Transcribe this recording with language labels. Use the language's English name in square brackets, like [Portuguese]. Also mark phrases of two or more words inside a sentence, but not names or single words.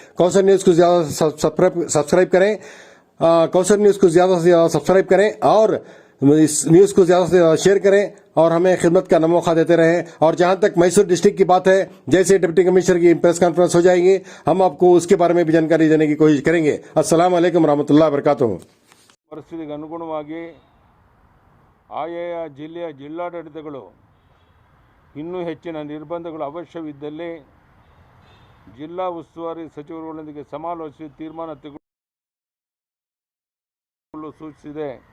[Hindi] कौसर न्यूज़ को ज़्यादा सब्सक्राइब करें, कौसर न्यूज़ को ज़्यादा से ज़्यादा सब्सक्राइब करें और इस न्यूज़ को ज़्यादा से ज़्यादा शेयर करें और हमें खिदमत का मौका देते रहें। और जहां तक मैसूर डिस्ट्रिक्ट की बात है, जैसे [English] deputy commissioner [Hindi] की [English] press conference [Hindi] हो जाएगी हम आपको उसके बारे में भी जानकारी देने की कोशिश करेंगे। [Arabic] السلام عليكم رحمة الله و بركاته. [Kannada] ಪರಿಸ್ಥಿತಿಗೆ ಅನುಗುಣವಾಗಿ ಆಯಾಯ ಜಿಲ್ಲೆಯ ಜಿಲ್ಲಾಡಳಿತಗಳು ಇನ್ನೂ ಹೆಚ್ಚಿನ ನಿರ್ಬಂಧಗಳು ಅವಶ್ಯವಿದ್ದಲ್ಲಿ ಜಿಲ್ಲಾ ಉಸ್ತುವಾರಿ ಸಚಿವರುಗಳೊಂದಿಗೆ ಸಮಾಲೋಚಿಸಿ ತೀರ್ಮಾನ ತೆಗೆದುಕೊಳ್ಳಲು ಸೂಚಿಸಿದೆ.